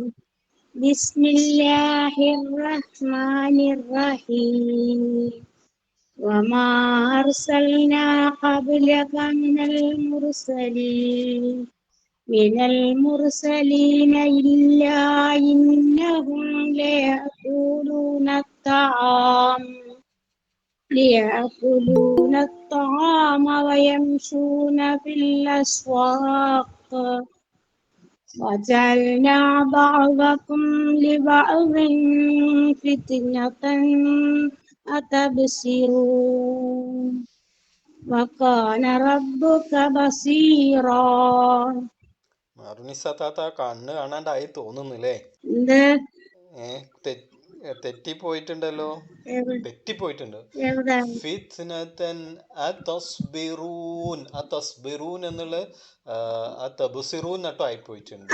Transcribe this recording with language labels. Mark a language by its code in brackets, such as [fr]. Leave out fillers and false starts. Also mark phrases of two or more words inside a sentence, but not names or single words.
[ar] بسم الله الرحمن الرحيم. وما أرسلنا قبلك من المرسلين إلا إنهم ليأكلون الطعام ويمشون في الأسواق وجعلنا بعضكم لبعض فتنة أتبصرون وكان ربك بصيرا. [ml] മറുനിസ താത്ത കണ്ണ് കാണാണ്ടായി തോന്നുന്നില്ലേ? തെറ്റിപ്പോയിട്ടുണ്ടല്ലോ, തെറ്റിപ്പോയിട്ടുണ്ട്. [ar] فتنة أتصبرون، أتصبرون [ml] എന്നുള്ള അതബ്സിറൂൻ നട്ടോ ആയിപ്പോയിട്ടുണ്ട്.